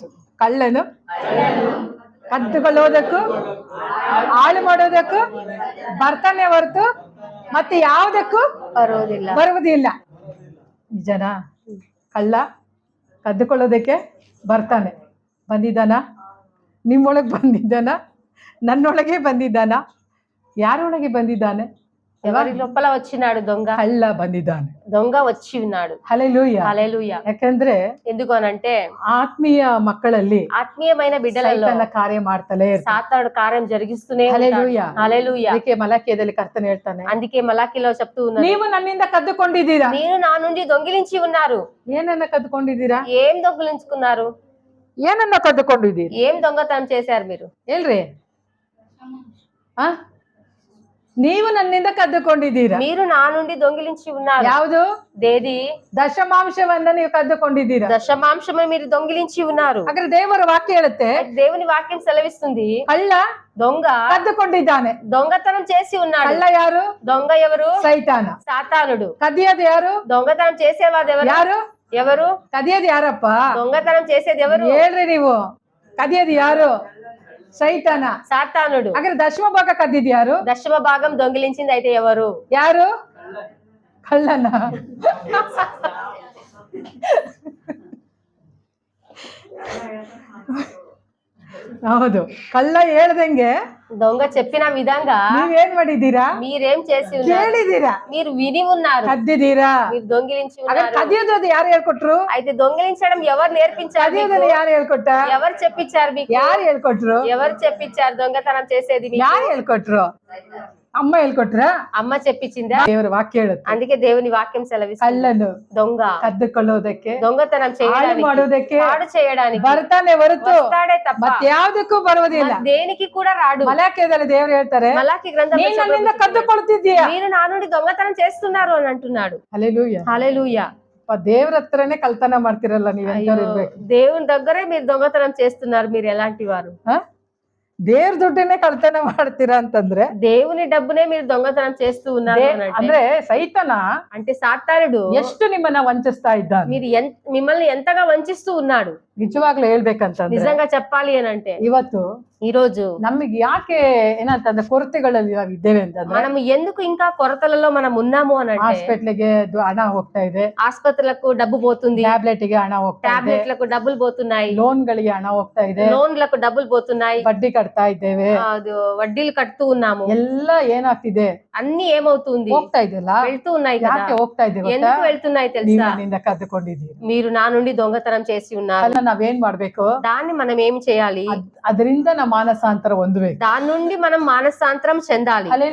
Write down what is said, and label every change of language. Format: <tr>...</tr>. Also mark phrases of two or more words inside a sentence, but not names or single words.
<kn>ಕಳ್ಳನು ಕದ್ದುಕೊಳ್ಳುವುದಕ್ಕೂ, ಹಾಳು ಮಾಡೋದಕ್ಕೂ ಬರ್ತಾನೆ ಹೊರತು ಮತ್ತೆ ಯಾವುದಕ್ಕೂ ಬರೋದಿಲ್ಲ. ಬರುವುದಿಲ್ಲ. ನಿಜನಾ? ಕಳ್ಳ ಕದ್ದುಕೊಳ್ಳೋದಕ್ಕೆ ಬರ್ತಾನೆ. ಬಂದಿದ್ದಾನ? ನಿಮ್ಮೊಳಗೆ ಬಂದಿದ್ದಾನ? ನನ್ನೊಳಗೆ ಬಂದಿದ್ದಾನ? ಯಾರೊಳಗೆ ಬಂದಿದ್ದಾನೆ?</kn> <te>ఎవరి లోపల వచ్చినాడు దొంగ?</te> <kn>ಕಳ್ಳ ಬಂದಿದ್ದಾನೆ.</kn> <te>దొంగ వచ్చి ఉన్నాడు. హల్లెలూయా. హల్లెలూయా.</te> <kn>ಯಾಕಂದ್ರೆ</kn> <te>ఎందుకు అనంటే</te> <kn>ಆತ್ಮೀಯ ಮಕ್ಕಳಲ್ಲಿ</kn> <te>ఆత్మీయమైన బిడ్డలలో</te> <kn>ಸೈತಾನ ಕಾರ್ಯ ಮಾಡ್ತಲೇ ಇರ್ತಾನೆ.</kn> <te>సాతానుడు కార్యం జరిగిస్తూనే ఉంటాడు. హల్లెలూయా. హల్లెలూయా.</te> <kn>ಅದಕ್ಕೆ ಮಲಾಖಿಯದಲ್ಲಿ ಕರ್ತನ ಹೇಳ್ತಾನೆ,</kn> <te>అందుకే మలాకిలో చెప్తూ ఉన్నాడు,</te> <kn>ನೀವು ನನ್ನಿಂದ ಕದ್ದುಕೊಂಡಿದ್ದೀರಾ.</kn> <te>మీరు నా నుండి దొంగిలించి ఉన్నారు.</te> <kn>ಏನನ್ನ ಕದ್ದುಕೊಂಡಿದ್ದೀರಾ?</kn> <te>ఏం దొంగిలించుకున్నారు?</te> <kn>ಏನನ್ನ ಕದ್ದುಕೊಂಡಿದ್ದೀರಿ?</kn> <te>ఏం దొంగతనం చేశారు మీరు?</te> <kn>ಹೇಳ್ರಿ. ಆ ನೀವು ನನ್ನಿಂದ ಕದ್ದುಕೊಂಡಿದ್ದೀರಾ.</kn> <te>మీరు నా నుండి దొంగిలించి ఉన్నారు.</te> <kn>ಯಾವುದು?</kn> <te>దేది?</te> <kn>ದಶಮಾಂಶವನ್ನ ನೀವು ಕದ್ದುಕೊಂಡಿದ್ದೀರಾ.</kn> <te>దశమాంశమే మీరు దొంగిలించి ఉన్నారు.</te> <kn>ಹಾಗಾದ್ರೆ ದೇವರ ವಾಕ್ಯ ಹೇಳುತ್ತೆ,</kn> <te>దేవుని వాక్యం సెలవిస్తుంది,</te> <kn>ಕಳ್ಳ</kn> <te>దొంగ</te> <kn>ಕದ್ದುಕೊಂಡಿದ್ದಾನೆ.</kn> <te>దొంగతనం చేసి ఉన్నాడు.</te> <kn>ಕಳ್ಳ ಯಾರು?</kn> <te>దొంగ ఎవరు?</te> <kn>ಸೈತಾನ.</kn> <te>సాతానుడు.</te> <kn>ಕದಿಯೋದು ಯಾರು?</kn> <te>దొంగతనం చేసేవాడు ఎవరు?</te> <kn>ಯಾರು?</kn> <te>ఎవరు?</te> <kn>ಕದಿಯೋದು ಯಾರಪ್ಪ?</kn> <te>దొంగతనం చేసేది ఎవరు?</te> <kn>ಹೇಳ್ರಿ ನೀವು. ಕದಿಯೋದು ಯಾರು? ಸೈತಾನ.</kn> <te>సాతానుడు.</te> <kn>ಹಾಗಾದ್ರೆ ದಶಮ ಭಾಗ ಕದ್ದಿದ್ ಯಾರು?</kn> <te>దశమ భాగం దొంగిలించింది అయితే ఎవరు?</te> <kn>ಯಾರು? ಕಳ್ಳನ. ಹೌದು, ಕಳ್ಳ ಹೇಳ್ದಂಗೆ</kn> <te>దొంగ చెప్పిన విధంగా</te> <kn>ನೀವೇನ್ ಮಾಡಿದ್ದೀರಾ?</kn> <te>మీరేం చేసి ఉన్నారు?</te> <kn>ಕೇಳಿದ್ದೀರಾ?</kn> <te>మీరు విని ఉన్నారు.</te> <kn>ಕದ್ದಿದ್ದೀರಾ?</kn> <te>మీరు దొంగిలించి</te> <kn>ಹಾಗಾದ್ರೆ</kn> <te>ఉన్నారు.</te> <kn>ಕದಿಯೋದು ಯಾರು ಹೇಳ್ಕೊಟ್ರು?</kn> <te>అయితే దొంగిలించడం ఎవరు నేర్పించారు మీకు?</te> <kn>ಕದಿಯೋದನ್ನ ಯಾರು ಹೇಳ್ಕೊಟ್ಟ?</kn> <te>ఎవరు చెప్పించారు మీకు?</te> <kn>ಯಾರು ಹೇಳ್ಕೊಟ್ರು?</kn> <te>ఎవరు చెప్పించారు దొంగతనం చేసేది మీకు?</te> <kn>ಯಾರು ಹೇಳ್ಕೊಟ್ರು? ಅಮ್ಮ ಹೇಳ್ಕೊಟ್ರ?</kn> <te>అమ్మ చెప్పించిందా?</te> <kn>ದೇವರ ವಾಕ್ಯ ಹೇಳುತ್ತೆ,</kn> <te>అందుకే దేవుని వాక్యం సెలవిస్తుంది,</te> <kn>ಕಳ್ಳನು</kn> <te>దొంగ</te> <kn>ಕದ್ದುಕೊಳ್ಳುವುದಕ್ಕೆ,</kn> <te>దొంగతనం</te> <kn>ಹಾಳು</kn> <te>చేయడానికి,</te> <kn>ಮಾಡುವುದಕ್ಕೆ</kn> <te>పాడు చేయడానికి</te> <kn>ಬರ್ತಾನೆ ಹೊರತು</kn> <te>వస్తాడే తప్ప</te> <kn>ಮತ್ತೆ ಯಾವ್ದಕ್ಕೂ ಬರುವುದಿಲ್ಲ.</kn> <te>దేనికి కూడా రాడు.</te> <kn>ಮಲಾಖಿಯದಲ್ಲಿ ದೇವರು ಹೇಳ್ತಾರೆ,</kn> <te>మలాకి గ్రంథంలో</te> <kn>ನೀನ್ ನನ್ನಿಂದ</kn> <te>చెప్పబడుతుంది,</te> <kn>ಕದ್ದುಕೊಳ್ತಿದ್ದೀಯ.</kn> <te>మీరు నా నుండి దొంగతనం చేస్తున్నారు అని అంటున్నాడు.</te> <kn>ಹಲ್ಲೆಲೂಯಾ.</kn> <te>హల్లెలూయా.</te> <kn>ದೇವ್ರ ಹತ್ರನೇ ಕಳ್ತನ ಮಾಡ್ತಿರಲ್ಲ ನೀವು. ಎಂತವ್ರು ಇರ್ಬೇಕು?</kn> <te>దేవుని దగ్గరే మీరు దొంగతనం చేస్తున్నారు. మీరు ఎలాంటి వారు?</te> <kn>ದೇವ್ರ ದುಡ್ಡನ್ನೇ ಕಳ್ತನ ಮಾಡ್ತೀರಾ ಅಂತಂದ್ರೆ,</kn> <te>దేవుని డబ్బునే మీరు దొంగతనం చేస్తూ ఉన్నారు అని</te> <kn>ಅಂದ್ರೆ ಸೈತಾನ</kn> <te>అంటే సాతానుడు</te> <kn>ಎಷ್ಟು ನಿಮ್ಮನ್ನ ವಂಚಿಸ್ತಾ ಇದ್ದಾನೆ.</kn> <te>మీరు మిమ్మల్ని ఎంతగా వంచిస్తూ ఉన్నాడు.</te> <kn>ನಿಜವಾಗ್ಲೂ ಹೇಳ್ಬೇಕಂತಂದ್ರೆ,</kn> <te>నిజంగా చెప్పాలి అని అంటే</te> <kn>ಇವತ್ತು</kn> <te>ఈ రోజు</te> <kn>ನಮಗೆ ಯಾಕೆ ಏನಂತಂದ್ರೆ ಕೊರತೆಗಳಲ್ಲಿ ನಾವು ಇದ್ದೇವೆ ಅಂತಂದ್ರೆ,</kn> <te>మనం ఎందుకు ఇంకా కొరతలలో మనం ఉన్నాము అని అంటే,</te> <kn>ಹಾಸ್ಪಿಟ್ಲಿಗೆ ಹಣ ಹೋಗ್ತಾ ಇದೆ,</kn> <te>ఆసుపత్రులకు డబ్బు పోతుంది,</te> <kn>ಟ್ಯಾಬ್ಲೆಟ್ ಗೆ ಹಣ ಹೋಗ್ತಾ ಇದೆ,</kn> <te>టాబ్లెట్లకు డబ్బులు పోతున్నాయి,</te> <kn>ಲೋನ್ ಗಳಿಗೆ ಹಣ ಹೋಗ್ತಾ ಇದೆ,</kn> <te>లోన్లకు డబ్బులు పోతున్నాయి,</te> <kn>ಬಡ್ಡಿ ಕಟ್ತಾ ಇದ್ದೇವೆ,</kn> <te>వడ్డీలు కడుతూ ఉన్నాము.</te> <kn>ಎಲ್ಲ ಏನಾಗ್ತಿದೆ?</kn> <te>అన్ని ఏమవుతుంది?</te> <kn>ಹೋಗ್ತಾ ಇದೆಯಲ್ಲ.</kn> <te>వెళ్తూ ఉన్నాయి కదా.</te> <kn>ಯಾಕೆ ಹೋಗ್ತಾ ಇದ್ದೇವೆ?</kn> <te>ఎందుకు వెళ్తున్నాయి</te> <kn>ನೀವು</kn> <te>తెలుసా?</te> <kn>ನನ್ನಿಂದ ಕದ್ದುಕೊಂಡಿದ್ದೀರಿ.</kn> <te>మీరు నా నుండి దొంగతనం చేసి ఉన్నారు.</te> <kn>ಅದನ್ನ ನಾವೇನ್ ಮಾಡ್ಬೇಕು?</kn> <te>దాన్ని మనం ఏం చేయాలి?</te> <kn>ಅದರಿಂದ ನಮ್ಮ ಮಾನಸಾಂತರ ಹೊಂದಬೇಕು.</kn> <te>దాని నుండి మనం మానసాంతరం చెందాలి.</te>